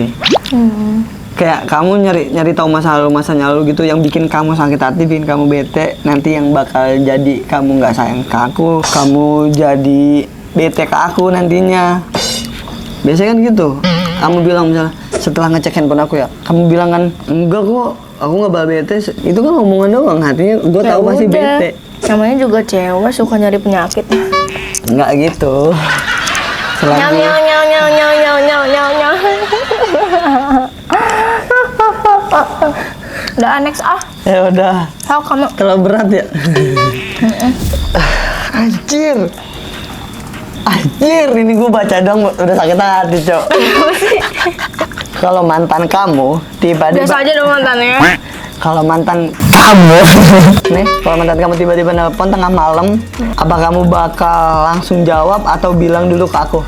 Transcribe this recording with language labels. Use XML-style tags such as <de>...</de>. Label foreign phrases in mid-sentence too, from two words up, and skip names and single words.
<id>Kayak kamu nyari tahu masa lalu gitu yang bikin kamu sakit hati, bikin kamu bete, nanti yang bakal jadi kamu nggak sayang ke aku, kamu jadi bete ke aku nantinya. Biasanya kan gitu. Kamu bilang misalnya setelah ngecek handphone aku ya, kamu bilang kan enggak kok, aku nggak bakal bete. Itu kan omongan doang, hatinya gue tahu pasti bete. Namanya juga cewek suka nyari penyakit. Nggak gitu. Nyau nyau nyau nyau nyau nyau nyau nyau nyau. Udah next Ya udah. Tahu kamu Terlalu berat ya. Anjir, ini gue baca dong udah sakit hati cok. Kalau mantan kamu tiba-tiba, biasa aja dong mantannya. kalau mantan kamu nih, kalau mantan kamu tiba-tiba nelpon tengah malam, apa kamu bakal langsung jawab atau bilang dulu ke aku?</id>